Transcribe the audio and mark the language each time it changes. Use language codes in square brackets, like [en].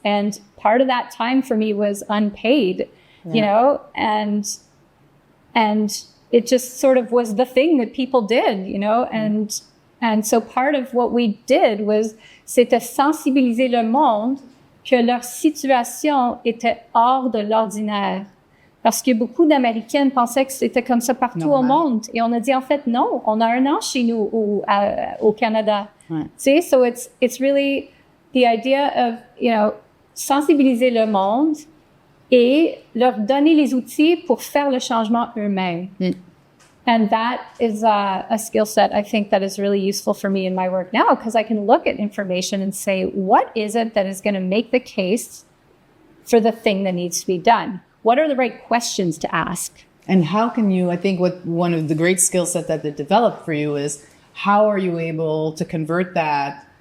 [en] And part of that time for me was unpaid, you know, and it just sort of was the thing that people did, you know, and so part of what we did was, [fr] c'était sensibiliser le monde que leur situation était hors de l'ordinaire. Parce que beaucoup d'Américaines pensaient que c'était comme ça partout au monde. Et on a dit, en fait, non, on a un an chez nous au Canada. Ouais. [en] See, so it's really the idea of, you know, [fr] sensibiliser le monde et leur donner les outils pour faire le changement eux-mêmes. [en] And that is a skill set, I think, that is really useful for me in my work now, because I can look at information and say, what is it that is going to make the case for the thing that needs to be done? What are the right questions to ask? And how can you, I think one of the great skill set that they developed for you is, how are you able to convert that